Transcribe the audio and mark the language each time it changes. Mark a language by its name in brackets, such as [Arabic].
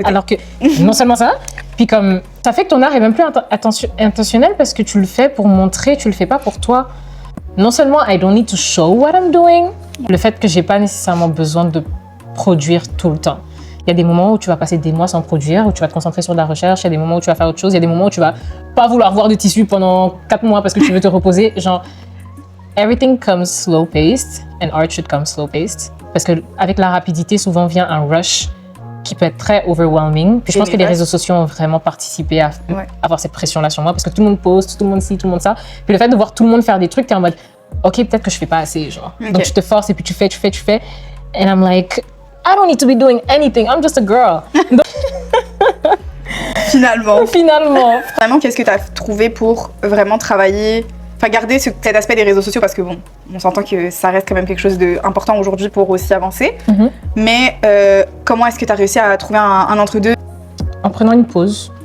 [French] Alors que non seulement ça, puis comme ça fait que ton art est même plus intentionnel parce que tu le fais pour montrer, tu le fais pas pour toi. Non seulement [English] I don't need to show what I'm doing, [French] le fait que j'ai pas nécessairement besoin de produire tout le temps. Il y a des moments où tu vas passer des mois sans produire, où tu vas te concentrer sur de la recherche. Il y a des moments où tu vas faire autre chose. Il y a des moments où tu vas pas vouloir voir de tissu pendant 4 mois parce que tu veux te reposer. [English] Genre, everything comes slow-paced and art should come slow-paced. [French] Parce qu'avec la rapidité, souvent vient un rush qui peut être très overwhelming. Puis je pense que les réseaux sociaux ont vraiment participé à avoir cette pression-là sur moi parce que tout le monde poste, tout le monde ci, tout le monde ça. Puis le fait de voir tout le monde faire des trucs, t'es en mode, OK, peut-être que je fais pas assez, genre. Donc tu te forces et puis tu fais. [English] And I'm like, I don't need to be doing anything, I'm just a girl. [French] Finalement. Finalement, qu'est-ce que tu as trouvé pour vraiment travailler, enfin garder cet aspect des réseaux sociaux parce que bon, on s'entend que ça reste quand même quelque chose d'important aujourd'hui pour aussi avancer. Mais comment est-ce que tu as réussi à trouver un entre-deux? En prenant une pause.